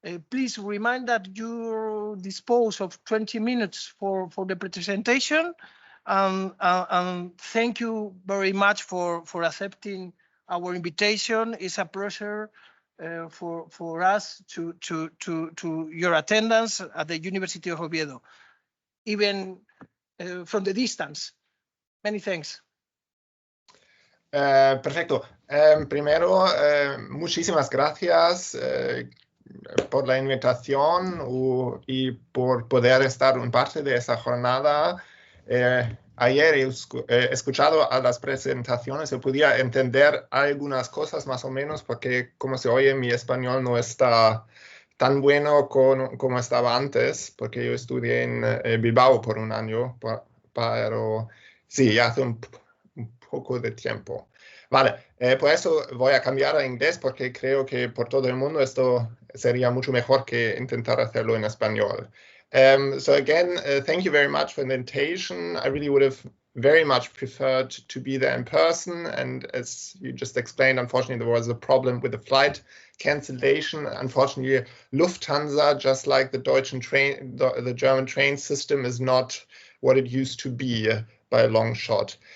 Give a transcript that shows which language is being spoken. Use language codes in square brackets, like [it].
[en] Please remind that you dispose of 20 minutes for the presentation, and thank you very much for accepting our invitation. It's a pleasure for us to your attendance at the University of Oviedo, even from the distance. Many thanks. [es] Perfecto. Primero, muchísimas gracias por la invitación y por poder estar en parte de esa jornada. Ayer he escuchado a las presentaciones y podía entender algunas cosas más o menos porque, como se oye, mi español no está tan bueno como estaba antes, porque yo estudié en Bilbao por un año, pero sí, hace un poco de tiempo. Vale, por eso voy a cambiar a inglés porque creo que por todo el mundo esto sería mucho mejor que intentar hacerlo en español. [en] So again, thank you very much for the invitation. I really would have very much preferred to be there in person. And as you just explained, unfortunately, there was a problem with the flight cancellation. Unfortunately, Lufthansa, just like the the German train system, is not what it used to be by a long shot.